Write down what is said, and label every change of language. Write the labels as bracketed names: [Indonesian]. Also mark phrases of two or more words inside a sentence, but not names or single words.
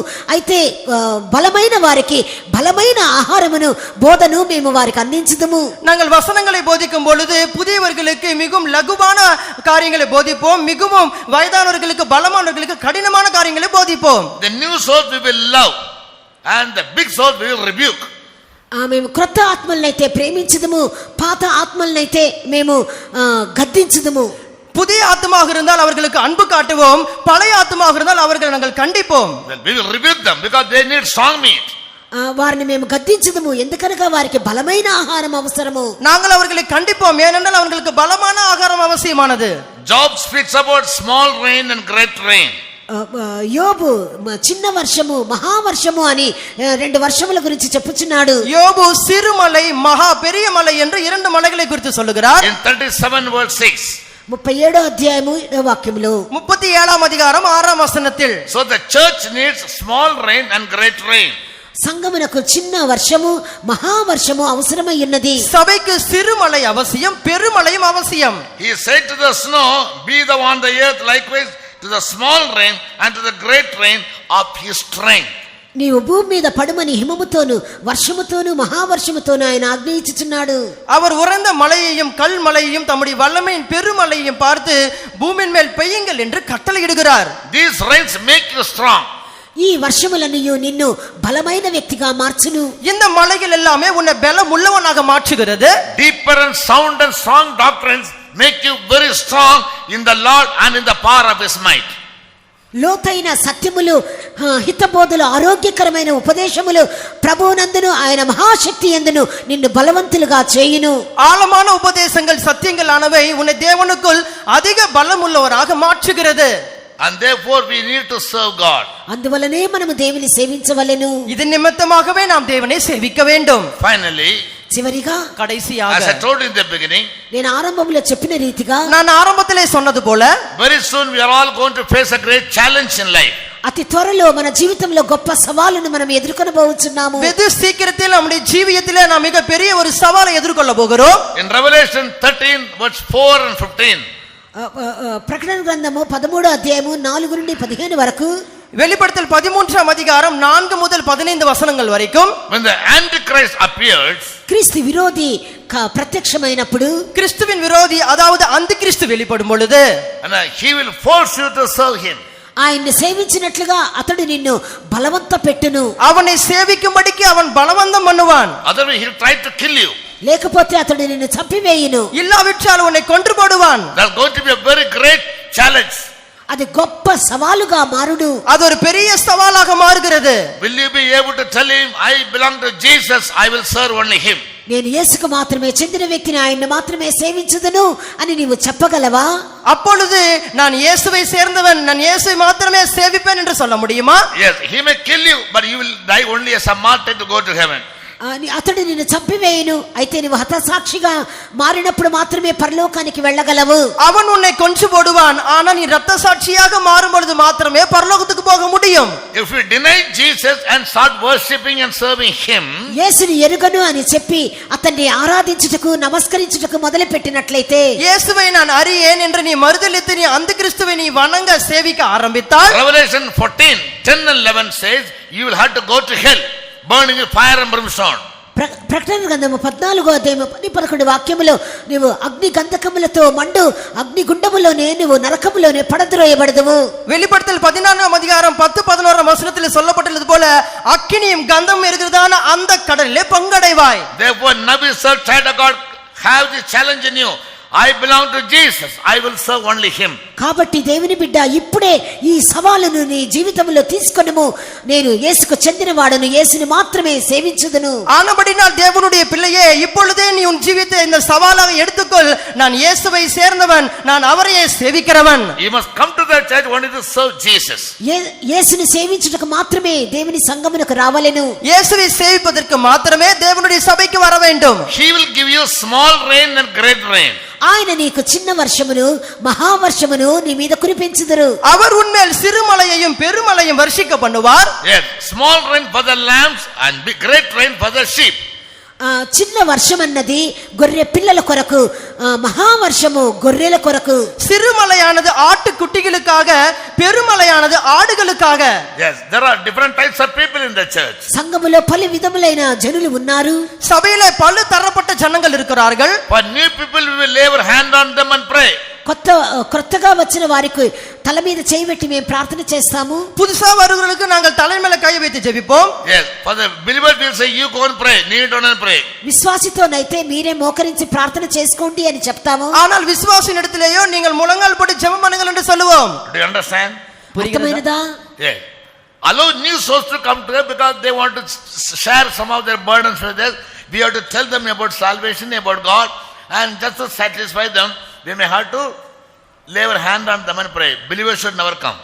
[Telugu] అయితే బలమైన వారికి బలమైన ఆహారమును బోధను మేము వారికి అందించదము. [Tamil] நாங்கள் வசனங்களை போதிக்கும் பொழுது புதியவர்களுக்கு மிகவும் லகுவான காரியங்களை போதிப்போம். மிகவும் வயதானவர்களுக்கு பலமானவர்களுக்கு கடினமான காரியங்களை போதிப்போம். [English] The new souls we will love and the big souls we will rebuke. [Telugu] మేము క్రొత్త ఆత్మలనైతే ప్రేమించదము, పాత ఆత్మలనైతే మేము గద్దించదము. [Tamil] புதிய ஆத்மாக இருந்தால் அவர்களுக்கு அன்பு காட்டுவோம், பழைய ஆத்மாக இருந்தால் அவர்களை நாங்கள் கண்டிப்போம். [English] We will rebuke them because they need strong meat. [Telugu] వారిని మేము గద్దించదము, ఎందుకనగా వారికి బలమైన ఆహారం అవసరము. [Tamil] நாங்கள் அவர்களை கண்டிப்போம், ஏனென்றால் அவர்களுக்கு பலமான ஆகாரம் அவசியமானது. [English] Job speaks about small rain and great rain. [Telugu] యోబు చిన్న వర్షము మహావర్షము అని రెండు వర్షముల గురించి చెప్పుచున్నాడు. [Tamil] யோபு சிறுமலை மகா பெரிய மலை என்று இரண்டு மலைகளை குறித்து சொல்லுகிறார். [English] In 37 verse 6. [Telugu] 37వ అధ్యాయము వాక్యములో [Tamil] 37ஆம் அதிகாரம் 6ஆம் வசனத்தில், [English] So the church needs small rain and great rain. [Telugu] సంఘమునకు చిన్న వర్షము మహావర్షము అవసరమై ఉన్నది. [Tamil] சபைக்கு சிறுமலை அவசியம், பெருமலையும் அவசியம். [English] He said to the snow, be thou on the earth, likewise to the small rain and to the great rain of his strength. [Telugu] నీవు భూమి మీద పడుమని హిమముతోను వర్షముతోను మహావర్షముతోను ఆయన ఆజ్ఞయించుచున్నాడు. [Tamil] அவர் உறைந்த மலையையும் கல் மலையையும் தம்முடைய வல்லமையின் பெருமலையையும் பார்த்து பூமியின் மேல் பெய்யுங்கள் என்று கட்டளையிடுகிறார். [English] These rains make you strong. [Telugu] ఈ వర్షములన్నయు నిన్ను బలమైన వ్యక్తిగా మార్చును. [Tamil] இந்த மலைகள் எல்லாமே உன்னை பலம் உள்ளவனாக மாற்றுகிறது. [English] Deeper and sound and strong doctrines make you very strong in the Lord and in the power of his might. [Telugu] లోతైన సత్యములు, హితబోధలు, ఆరోగ్యకరమైన ఉపదేశములు ప్రభువునందును ఆయన మహాశక్తి యందును నిన్ను బలవంతులుగా చేయును. [Tamil] ஆழமான உபதேசங்கள் சத்தியங்கள் ஆனவை உன்னை தேவனுக்குள் அதிக பலம் உள்ளவராக மாற்றுகிறது. [English] And therefore we need to serve God. [Telugu] అందువలనే మనము దేవుని సేవించవలెను. [Tamil] இது நிமித்தமாகவே நாம் தேவனை சேவிக்க வேண்டும். [English] Finally, [Telugu] చివరిగా [Tamil] கடைசியாக [English] as I told you in the beginning, [Telugu] నేను ఆరంభంలో చెప్పిన రీతిగా [Tamil] நான் ஆரம்பத்திலே சொன்னது போல [English] very soon we are all going to face a great challenge in life. [Telugu] అతి త్వరలో మన జీవితంలో గొప్ప సవాలును మనం ఎదుర్కొనబోతున్నాము. [Tamil] வெகு சீக்கிரத்தில் நம்முடைய ஜீவியத்திலே நாம் மிக பெரிய ஒரு சவாலை எதிர்கொள்ள போகிறோம். [English] In Revelation 13 verse 4 and 15, [Telugu] ప్రకటన గ్రంథము 13వ అధ్యాయము 4 నుండి 15 వరకు, [Tamil] வெளிப்படுத்தல் 13ஆம் அதிகாரம் 4 முதல் 15 வசனங்கள் வரைக்கும், [English] when the Antichrist appears, [Telugu] క్రీస్తు విరోధి ప్రత్యక్షమైనప్పుడు, [Tamil] கிறிஸ்துவின் விரோதி அதாவது அந்த கிறிஸ்து வெளிப்படும் பொழுது, [English] and he will force you to serve him. [Telugu] ఆయన్ని సేవించినట్లుగా అతడు నిన్ను బలవంత పెట్టును. [Tamil] அவனை சேவிக்கும்படிக்கு அவன் பலவந்தம் பண்ணுவான். [English] Otherwise he will try to kill you. [Telugu] లేకపోతే అతడు నిన్ను చంపివేయును. [Tamil] இல்லாவிட்டால் உன்னை கொன்று போடுவான். [English] That's going to be a very great challenge. [Telugu] అది గొప్ప సవాలుగా మారును. [Tamil] அது ஒரு பெரிய సవాலாக மாறுகிறது. [English] Will you be able to tell him, I belong to Jesus, I will serve only him? [Telugu] నేను యేసుకు మాత్రమే చెందిన వ్యక్తిని, ఆయన్ని మాత్రమే సేవించుదును అని నీవు చెప్పగలవా? [Tamil] அப்பொழுது நான் இயேசுவை சேர்ந்தவன், நான் இயேசுவை மாத்திரமே சேவிப்பேன் என்று சொல்ல முடியுமா? [English] Yes, he may kill you, but you will die only as a martyr to go to heaven. [Telugu] అతడు నిన్ను చంపివేయును, అయితే నీవు హతసాక్షిగా మారినప్పుడు మాత్రమే పరలోకానికి వెళ్ళగలవు. [Tamil] அவன் உன்னை கொன்று போடுவான், ஆனா நீ ரத்த சாட்சியாக மாறும் பொழுது மாத்திரமே பரலோகத்துக்கு போக முடியும். [English] If you deny Jesus and start worshipping and serving him, [Telugu] యేసుని ఎరుగను అని చెప్పి అతన్ని ఆరాధించుటకు నమస్కరించుటకు మొదలుపెట్టినట్లయితే, [Tamil] இயேசுவை நான் அறியேன் என்று நீ மறுதலித்து நீ அந்த கிறிஸ்துவை நீ வணங்க சேவிக்க ஆரம்பித்தால், [English] Revelation 14:10 and 11 says, you will have to go to hell, burning with fire and brimstone. [Telugu] ప్రకటన గ్రంథము 14వ అధ్యాయము 10-11 వాక్యములో, నీవు అగ్ని గంధకములతో మండు అగ్ని గుండములోనే నీవు నరకములోనే పడద్రోయబడదువు. [Tamil] வெளிப்படுத்தல் 14ஆம் அதிகாரம் 10-11 வசனத்தில் சொல்லப்பட்டுள்ளது போல அக்கினியும் கந்தம் இருக்கிறதான அந்த கடலிலே பங்கடைவாய். [English] Therefore Nebuchadnezzar God have this challenge in you. I belong to Jesus, I will serve only him. [Telugu] కాబట్టి దేవుని బిడ్డ, ఇప్పుడే ఈ సవాలును నీ జీవితంలో తీసుకొనుము. నేను యేసుకు చెందినవాడను, యేసుని మాత్రమే సేవించుదును. [Tamil] ஆனபடினால் தேவனுடைய பிள்ளையே, இப்பொழுதே நீ உன் ஜீவித்தை இந்த சவாலாக எடுத்துக்கொள். நான் இயேசுவை சேர்ந்தவன், நான் அவரையே சேவிக்கிறவன். [English] You must come to the church only to serve Jesus. [Telugu] యేసుని సేవించుటకు మాత్రమే దేవుని సంఘమునకు రావలెను. [Tamil] இயேசுவை சேவிப்பதற்கு மாத்திரமே தேவனுடைய சபைக்கு வர வேண்டும். [English] He will give you small rain and great rain. [Telugu] ఆయన నీకు చిన్న వర్షమును మహావర్షమును నీ మీద కురిపించుదురు. [Tamil] அவர் உன்மேல் சிறுமலையையும் பெருமலையும் வர்ஷிக்க பண்ணுவார். [English] Yes, small rain for the lambs and great rain for the sheep. [Telugu] చిన్న వర్షం అన్నది గొర్రె పిల్లల కొరకు, మహావర్షము గొర్రెల కొరకు. [Tamil] சிறுமலையானது ஆட்டுக்குட்டிகளுக்காக, பெருமலையானது ஆடுகளுக்காக. [English] Yes, there are different types of people in the church. [Telugu] సంఘములో పలు విధములైన జనులు ఉన్నారు. [Tamil] சபையிலே பல தரப்பட்ட ஜனங்கள் இருக்கிறார்கள். [English] For new people we will lay our hand on them and pray. [Telugu] కొత్తగా వచ్చిన వారికి తల మీద చేయి పెట్టి మేము ప్రార్థన చేస్తాము. [Tamil] புதுசா வருகிறவர்களுக்கு நாங்கள் தலை மேல கை வைத்து ஜெபிப்போம். [English] Yes, for the believers we will say, you go and pray, kneel down and pray. [Telugu] విశ్వాసితోనైతే మీరే మోకరించి ప్రార్థన చేసుకోండి అని చెప్తాము. [Tamil] ஆனால் விசுவாசியின் இடத்திலேயோ நீங்கள் முழங்கால் போட்டு ஜெபம் பண்ணுங்கள் என்று சொல்லுவோம். [English] Do you understand? [Telugu] అర్థమైనదా? [English] Yes. Allow new souls to come to them because they want to share some of their burdens with us. We have to tell them about salvation, about God, and just to satisfy them, we may have to lay our hand on them and pray. Believers should never come.